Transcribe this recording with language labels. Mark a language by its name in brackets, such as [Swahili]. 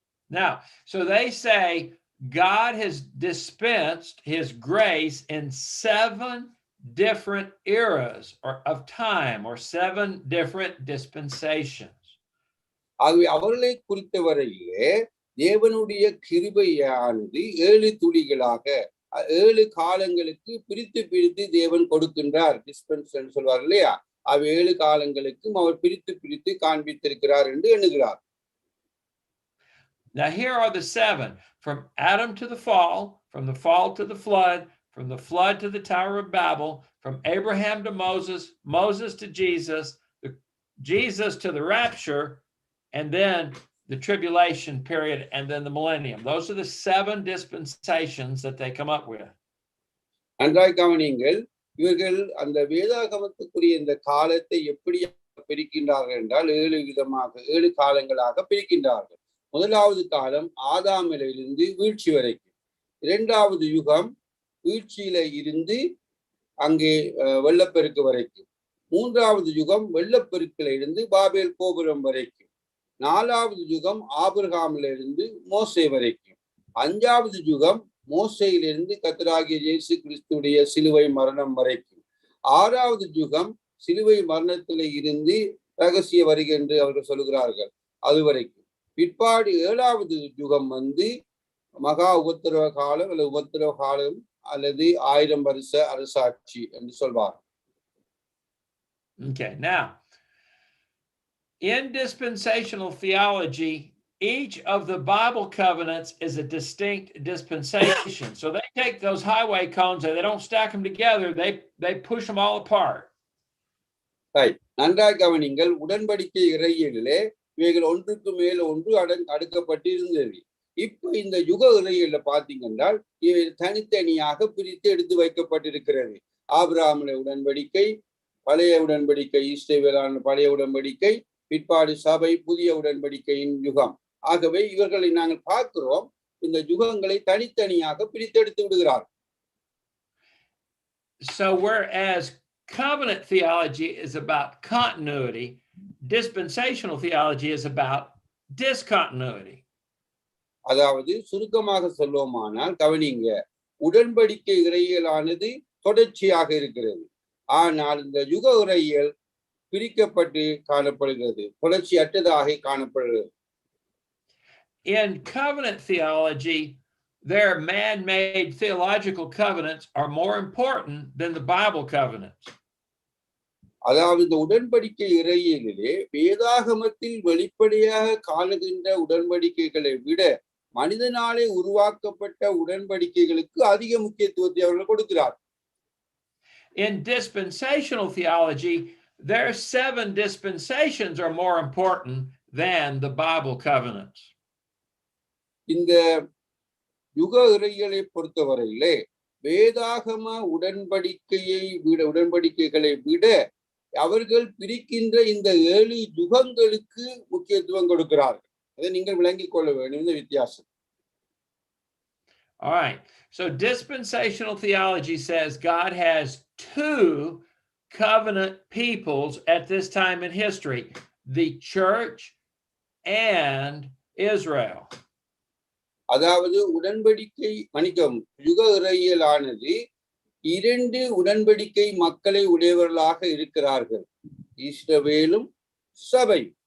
[English] Now, so they say God has dispensed his grace in 7 different eras of time, or 7 different dispensations. [Tamil] ஆகவே அவர்களை குறித்தவரையிலே தேவனுடைய கிருபையானது 7 துளிகளாக 7 காலங்களுக்கு பிரித்து தேவன் கொடுக்கின்றார். டிஸ்பென்சன் சொல்வார் இல்லையா, 7 காலங்களுக்கும் அவர் பிரித்து காண்பித்திருக்கிறார் என்று எண்ணுகிறார். [English] Now here are the 7: from Adam to the fall, from the fall to the flood, from the flood to the Tower of Babel, from Abraham to Moses, Moses to Jesus, Jesus to the rapture, and then the tribulation period, and then the millennium. Those are the 7 dispensations that they come up with. [Tamil] நன்றாய் கவனியுங்கள், இவர்கள் அந்த வேதாகமத்துக்குரிய இந்த காலத்தை எப்படி பிரிக்கின்றார்கள் என்றால் 7 காலங்களாக பிரிக்கின்றார்கள். முதலாவது காலம் ஆதாமிலிருந்து வீழ்ச்சி வரைக்கும், 2வது யுகம் வீழ்ச்சியில இருந்து அங்கே வெள்ளப்பெருக்கு வரைக்கும், 3வது யுகம் வெள்ளப்பெருக்கில இருந்து பாபேல் கோபுரம் வரைக்கும், 4வது யுகம் ஆபிரகாமிலிருந்து மோசே வரைக்கும், 5வது யுகம் மோசையிலிருந்து கர்த்தராகிய இயேசு கிறிஸ்துடைய சிலுவை மரணம் வரைக்கும், 6வது யுகம் சிலுவை மரணத்தில இருந்து ரகசிய வருகை என்று அவர்கள் சொல்கிறார்கள், அது வரைக்கும். பிற்பாடு 7வது யுகம் மகா உபத்திரவ காலம் அல்லது உபத்திரவ காலம் அல்லது 1000 வருஷ அரசாட்சி என்று சொல்வார். [English] Okay, now in dispensational theology, each of the Bible covenants is a distinct dispensation. So they take those highway cones and they don't stack them together, they push them all apart. Right. [Tamil] நன்றாக கவனிங்கள், உடன்படிக்கை இறையியலிலே இவைகள் ஒன்றுக்கு மேல் ஒன்று அடுக்கப்பட்டு இருந்தது. இப்ப இந்த யுக இறையியல்ல பாத்தீங்கன்னா இவை தனித்தனியாக பிரித்து எடுத்து வைக்கப்பட்டிருக்கிறது. ஆபிரகாமுடைய உடன்படிக்கை, பழைய உடன்படிக்கை, இஸ்ரவேலான பழைய உடன்படிக்கை, பிற்பாடு சபை புதிய உடன்படிக்கையின் யுகம். ஆகவே இவர்களை நாங்கள் பார்க்கிறோம், இந்த யுகங்களை தனித்தனியாக பிரித்தெடுத்து விடுகிறார். [English] So whereas covenant theology is about continuity, dispensational theology is about discontinuity. [Tamil] அதாவது சுருக்கமாக சொல்லுவோமானால் கவனிங்க, உடன்படிக்கை இறையியலானது தொடர்ச்சியாக இருக்கிறது, ஆனால் இந்த யுக இறையியல் பிரிக்கப்பட்டு காணப்படுகிறது, தொடர்ச்சியற்றதாக காணப்படுகிறது. [English] In covenant theology, their man-made theological covenants are more important than the Bible covenants. [Tamil] அதாவது இந்த உடன்படிக்கை இறையிலே வேதாகமத்தில் வெளிப்படையாக காணுகின்ற உடன்படிக்கைகளை விட மனிதனாலே உருவாக்கப்பட்ட உடன்படிக்கைகளுக்கு அதிக முக்கியத்துவத்தை அவர்கள் கொடுக்கிறார். [English] In dispensational theology, their 7 dispensations are more important than the Bible covenants. [Tamil] இந்த யுக இறைகளை பொறுத்தவரையிலே வேதாகம உடன்படிக்கைகளை விட அவர்கள் பிரிக்கின்ற இந்த 7 யுகங்களுக்கு முக்கியத்துவம் கொடுக்கிறார்கள். அதை நீங்கள் விளங்கிக் கொள்ள வேண்டும், இந்த வித்தியாசம். [English] All right. So dispensational theology says God has 2 covenant peoples at this time in history, the church and Israel. [Tamil] அதாவது உடன்படிக்கை யுக இறையியலானது 2 உடன்படிக்கை மக்களை உடையவர்களாக இருக்கிறார்கள், இஸ்ரவேலும் சபை.